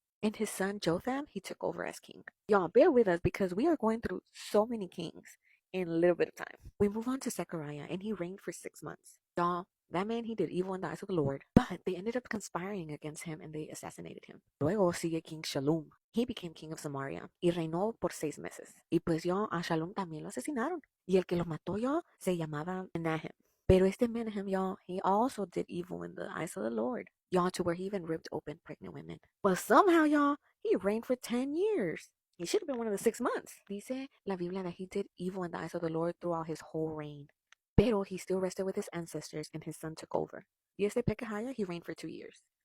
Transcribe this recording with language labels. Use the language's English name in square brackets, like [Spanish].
[English] And his son Jotham, he took over as king. Y'all, bear with us because we are going through so many kings in a little bit of time. We move on to Zechariah, and he reigned for 6 months. Y'all, that man, he did evil in the eyes of the Lord, but they ended up conspiring against him and they assassinated him. [Spanish] Luego sigue King Shalom. [English] He became king of Samaria [Spanish] y reinó por 6 meses. Y pues yo a Shalom también lo asesinaron. Y el que lo mató yo se llamaba Menahem. Pero este [English] Menahem, y'all, he also did evil in the eyes of the Lord. Y'all, to where he even ripped open pregnant women. But somehow, y'all, he reigned for 10 years. He should have been one of the 6 months. [Spanish] Dice la Biblia [English] that he did evil in the eyes of the Lord throughout his whole reign. Pero he still rested with his ancestors and his son took over. [Spanish] Y este [English] Pekahiah, he reigned for 2 years.